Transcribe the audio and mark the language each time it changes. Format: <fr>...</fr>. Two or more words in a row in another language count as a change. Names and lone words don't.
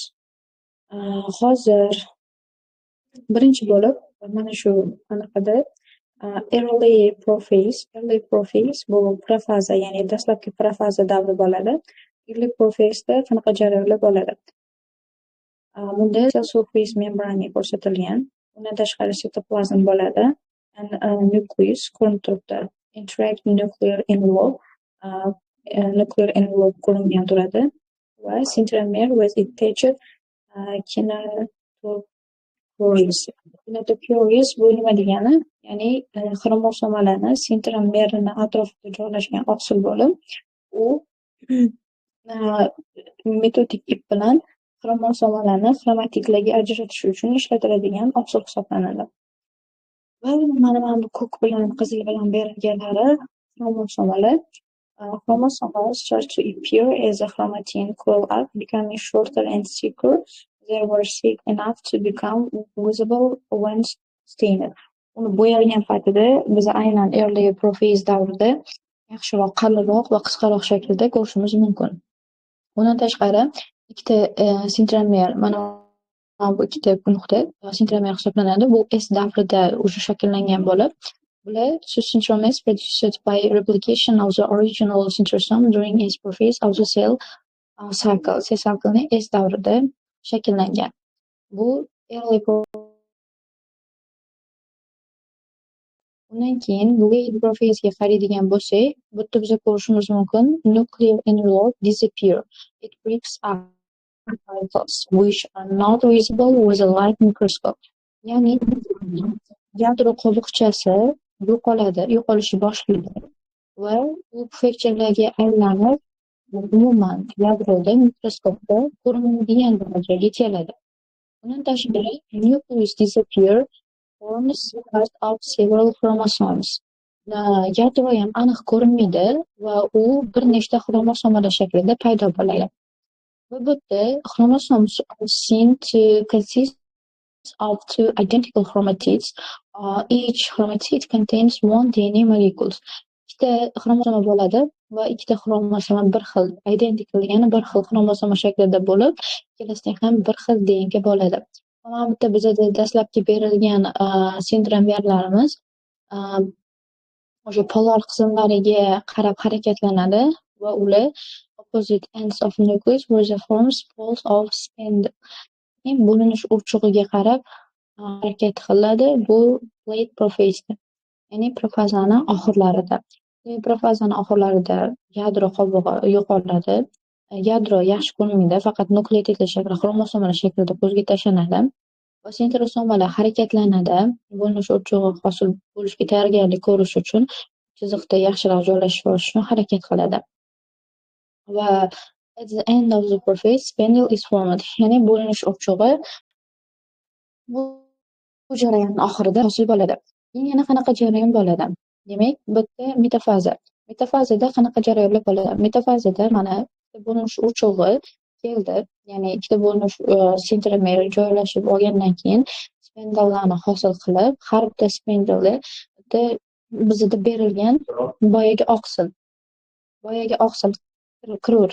<uz>Hozir birinchi bo'lib mana shu anaqada</uz> <en>early prophase</en> <uz>bu profaza, ya'ni dastlabki profaza davri bo'ladi.</uz> <en>Early prophaseda</en> <uz>qanaqa jarayonlar bo'ladi? Bunda</uz> <en>cell surface membrane</en> <uz>ko'rsatilgan. Undan tashqari sitoplazm bo'ladi. Nucleus ko'rinib turibdi.</uz> <en>Interact nuclear envelope</en> <uz>ko'ringan turadi va</uz> <en>centromere with attached kinetochores</en> <uz>bu nima degani? Ya'ni xromosomalarni centromerni atrofida joylashgan oqsil bo'lib, u metodik ip bilan xromosomalarni xromatiklarga ajratish uchun ishlatiladigan oqsil hisoblanadi. Va mana bu ko'k bilan qizil bilan berilganlari xromosomalar.</uz> <en>Chromosomes start to appear as a chromatin coil up, becoming shorter and thicker. They were thick enough to become visible when stained.</en> <uz>Uni bo'yalgan paytida biz aynan</uz> <en>early prophase</en> <uz>davrida yaxshiroq, qalinroq va qisqaroq shaklda ko'rishimiz mumkin. Undan tashqari ikkita centromer, mana bu ikkita nuqta centromer hisoblanadi. Bu S davrida o'sha shakllangan bo'lib, bular</uz> <en>centromeres produced by replication of the original centrosome during S prophase of the cell cycle. Cell cycle</en> <uz>S davrida shakllangan. Bu early undan keyin</uz> <en>late prophasega</en> <uz>qaraydigan bo'lsak, bu yerda biz ko'rishimiz mumkin</uz> <en>nuclear envelope disappear. It breaks up particles which are not visible with a light microscope.</en> <uz>Ya'ni yadro qo'riqchasi yo'qolishni boshlaydi va u pufakchalarga aylanib, umuman yadroda mikroskopda ko'rinmaydigan darajaga keladi. Undan tashqari</uz> <en>nucleus disappear forms part of several chromosomes.</en> <uz>Yadro ham aniq ko'rinmaydi va u bir nechta xromosomalar shaklida paydo bo'ladi. Va bu yerda</uz> <en>chromosomes are seen to consist of two identical chromatids. Each chromatid contains one DNA molecule.</en> <uz>Ikkita xromosoma bo'ladi va ikkita xromosoma bir xil identical, ya'ni bir xil xromosoma shaklida bo'lib, ikkalasida ham bir xil DNK bo'ladi. Mana bu yerda bizda dastlabki berilgan centromerlarimiz o'sha polar qismlariga qarab harakatlanadi va ular</uz> <en>opposite ends of nucleus where the forms poles of spindle.</en> <uz>Bo'linish urchug'iga qarab harakat qiladi. Bu</uz> <en>late prophase,</en> <uz>ya'ni profazani oxirlarida. Profazani oxirlarida yadro qobig'i yo'qoladi. Yadro yaxshi ko'rinmaydi, faqat nukleotidlar shaklida, xromosomalar shaklida ko'zga tashlanadi. Va sentrosomalar harakatlanadi. Bo'linish urchug'i hosil bo'lishga tayyorgarlik ko'rish uchun chiziqda yaxshiroq joylashish uchun harakat qiladi.</uz> <en>Va at the end of the prophase, spindle is formed.</en> <uz>Ya'ni bo'linish urchug'i bu jarayonning oxirida hosil bo'ladi. Yana qanaqa jarayon bo'ladi? Demak, bu yerda metafaza. Metafazada qanaqa jarayonlar bo'ladi? Metafazada mana bo'linish urchug'i keldi, ya'ni ikkita bo'linish centromer joylashib olgandan keyin spindlelarni hosil qilib, har bitta spindle bizda berilgan boyagi oqsil kirur.</uz>